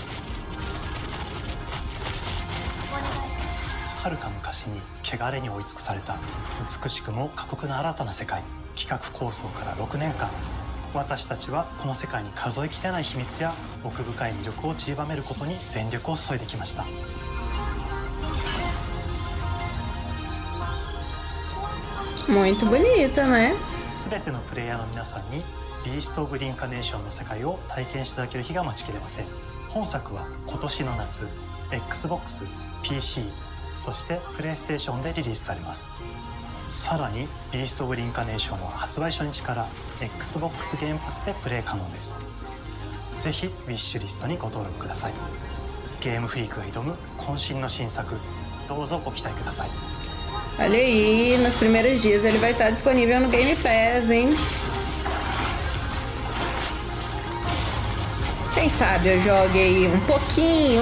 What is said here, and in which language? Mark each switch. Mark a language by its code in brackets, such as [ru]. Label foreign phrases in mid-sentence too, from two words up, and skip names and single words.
[ja] 遥か昔に汚れに追い尽くされた美しくも過酷な新たな世界。企画構想から6年間、私たちはこの世界に数えきれない秘密や奥深い魅力を散りばめることに全力を注いできました。 [pt] Muito bonita, né? [ja] 全てのプレイヤーの皆さんにビースト・オブ・リンカネーションの世界を体験していただける日が待ちきれません。本作は今年の夏、 Xbox、PC、 そしてプレイステーションでリリースされます。さらにビースト・オブ・リンカネーションは発売初日から XBOX ゲームパスでプレイ可能です。ぜひウィッシュリストにご登録ください。ゲームフリークが挑む渾身の新作、どうぞご期待ください。 [pt] Olha aí, nos primeiros dias ele vai estar disponível no Game Pass, hein? Quem sabe eu jogue aí um pouquinho.